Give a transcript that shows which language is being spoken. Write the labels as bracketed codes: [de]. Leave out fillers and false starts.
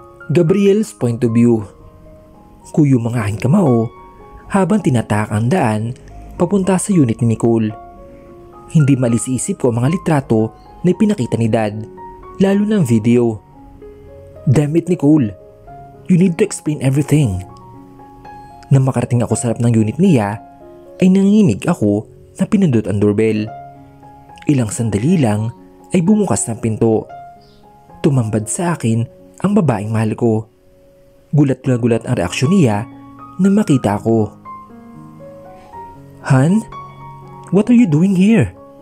[en] Gabriel's point of view. [tl] Kuyom ang aking kamao habang tinatahak ang daan papunta sa unit ni Nicole. Hindi malis isip ko ang mga litrato na ipinakita ni Dad, lalo na ang video. [en] Damn it Nicole, you need to explain everything. [tl] Nang makarating ako sa harap ng unit niya, ay nanginginig ako na pinindot ang doorbell. Ilang sandali lang ay bumukas ng pinto. Tumambad sa akin ang babaeng mahal ko. Gulat na gulat ang reaksyon niya nang makita ako. Han, [en] what are you doing here?